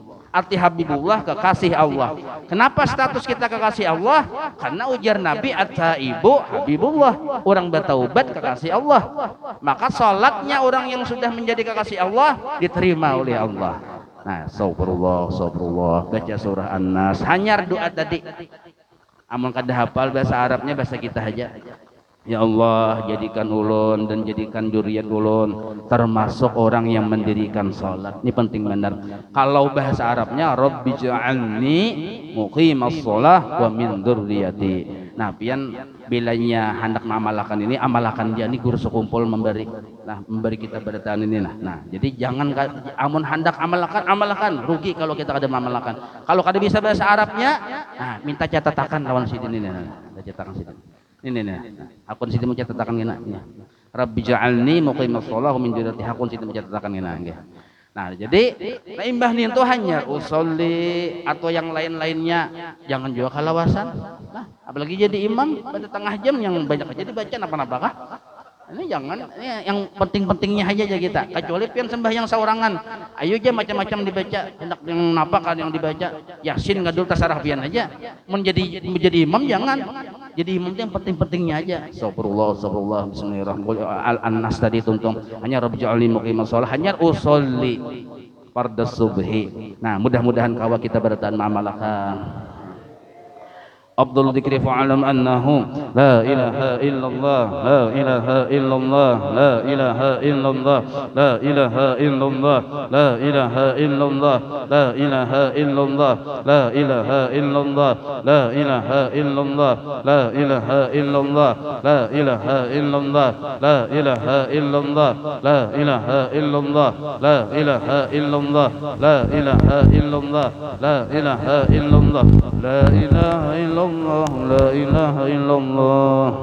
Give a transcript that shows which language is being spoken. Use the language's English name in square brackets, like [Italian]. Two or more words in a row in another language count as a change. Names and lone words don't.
[Indonesian] Arti Habibullah kekasih Allah. Kenapa status kita kekasih Allah? [Banjar] Karena ujar Nabi, [Arabic] التائب حبيب الله. [Banjar] Orang bertaubat kekasih Allah. [Indonesian] Maka salatnya orang yang sudah menjadi kekasih Allah diterima oleh Allah. Nah, astagfirullah. Baca surah An-Nas. [Banjar] Hanyar doa tadi. Amun kada hafal bahasa Arabnya, bahasa kita aja. Ya Allah, jadikan ulun dan jadikan dzurriyyat ulun termasuk orang yang mendirikan salat. [Indonesian] Ini penting benar. Kalau bahasa Arabnya [Arabic] رب اجعلني مقيم الصلاة ومن ذريتي. [Banjar] Nah, pian bilanya hendak mengamalkan ini, amalkan dia ini guru sekumpul memberi. Nah, memberi kita berataan ini nah. Jadi jangan amun hendak amalkan, rugi kalau kita kada mengamalkan. Kalau kada bisa bahasa Arabnya, nah minta catatakan lawan sidin ini. Nah, cetakan sidin. Ini hakun sidi mencatatakan ngena. [Arabic] رب اجعلني مقيم الصلاة ومن ذريتي, [Banjar] hakun sidi mencatatakan ngena nggih. Nah, jadi imbah nih itu hanya usolli atau yang lain-lainnya, jangan juga kalawasan. [Indonesian] Nah, apalagi jadi imam pada tengah jam yang banyak jadi baca apa-apa kah? Ini jangan, ini yang penting-pentingnya aja kita. [Banjar] Kecuali pian sembahyang saurangan, ayo aja macam-macam dibaca, hendak yang napa kan yang dibaca, Yasin ngadul tasarah pian aja. [Indonesian] Menjadi imam jangan. Jadi imam itu yang penting-pentingnya aja. [Arabic] أستغفر الله بسم الله الرحمن الرحيم. [Banjar] Al-Nas tadi tuntung hanya [Arabic] رب اجعلني مقيم الصلاة, [Banjar] hanya [Arabic] أصلي فرض الصبح. [Banjar] Nah, mudah-mudahan kawa kita bertahan ma'amalakan. [Arabic] أفضل الذكر فاعلم أنه لا إله إلا الله لا إله إلا الله لا إله إلا الله لا إله إلا الله لا إله إلا الله لا إله إلا الله لا إله إلا الله لا إله إلا الله لا إله إلا الله لا إله إلا الله لا إله إلا الله لا إله إلا الله لا إله إلا الله لا إله إلا الله لا إله إلا الله لا إله إلا الله لا إله إلا الله